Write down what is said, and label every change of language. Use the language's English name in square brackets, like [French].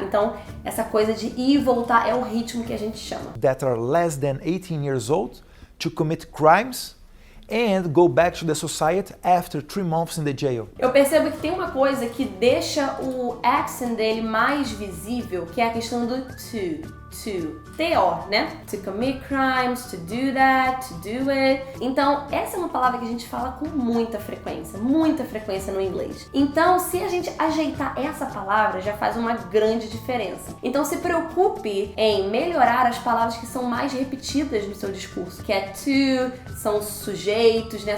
[Portuguese] Então, essa coisa de ir e voltar é o ritmo que a gente chama. [English] That are less than 18 years old to commit crimes and go back to the society after 3 months in the jail. [Portuguese] Eu percebo que tem uma coisa que deixa o accent dele mais visível, que é a questão do to. [English] to. T-O, né? To commit crimes, to do that, to do it. [Portuguese] Então, essa é uma palavra que a gente fala com muita frequência no inglês. Então, se a gente ajeitar essa palavra, já faz uma grande diferença. Então, se preocupe em melhorar as palavras que são mais repetidas no seu discurso, que é to, são os sujeitos, né?